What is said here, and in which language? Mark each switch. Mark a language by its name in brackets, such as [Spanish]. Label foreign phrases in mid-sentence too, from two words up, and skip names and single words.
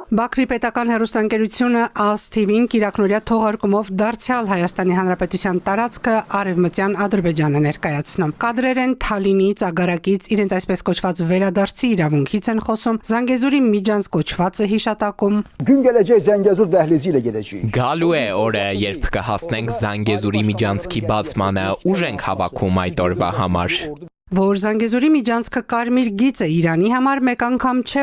[Armenian] Բաքվի պետական հեռուստաընկերությունը ASTV-ին կիրակնօրյա թողարկումով դարձյալ Հայաստանի Հանրապետության տարածքը արևմտյան Ադրբեջանը ներկայացնում։ Կադրեր են Թալինից, Ագարակից, իրենց այսպես կոչված վերադարձի իրավունքից են խոսում, Զանգեզուրի միջանց կոչվածը հիշատակում։ [Azerbaijani] Gün gələcək Zəngəzur dəhlizi ilə gedəcəyik։ [Armenian] Գալու է օրը, երբ կհասնենք Զանգեզուրի միջանցքի բացմանը, ուժ ենք հավաքում այդ օրվա համար։ Որ Զանգեզուրի միջանցքը կարմիր գիծ է Իրանի համար, մեկ անգամ չէ,